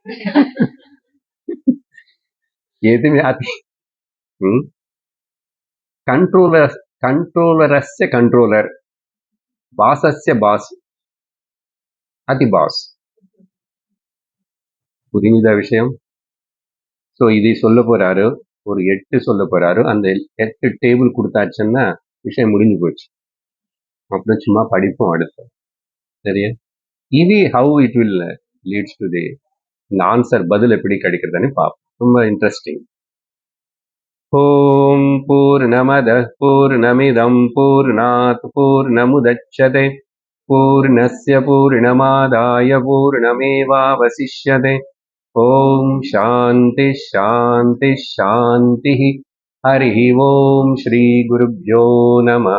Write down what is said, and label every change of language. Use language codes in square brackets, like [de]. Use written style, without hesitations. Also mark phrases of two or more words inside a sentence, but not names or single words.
[en] எதுவுமே controllerasya controller, bossasya boss, adhi boss. [ta] புரியுதா விஷயம்? ஸோ இதை சொல்ல போறாரு, ஒரு 8 சொல்ல போறாரு. அந்த 8 டேபிள் கொடுத்தாச்சுன்னா விஷயம் முடிஞ்சு போச்சு. அப்புறம் சும்மா படிப்போம் அடுத்து. சரியா? இது [en] how it will leads to the answer, [ta] பதில் எப்படி கிடைக்கிறதுன்னு பார்ப்போம். ரொம்ப இன்ட்ரெஸ்டிங். [sa] ॐ पूर्णमदः पूर्णमिदं पूर्णात् पूर्णमुदच्यते पूर्णस्य पूर्णमादाय पूर्णमेवावशिष्यते. ॐ शान्तिः शान्तिः शान्तिः. हरि ॐ श्री गुरुभ्यो नमः.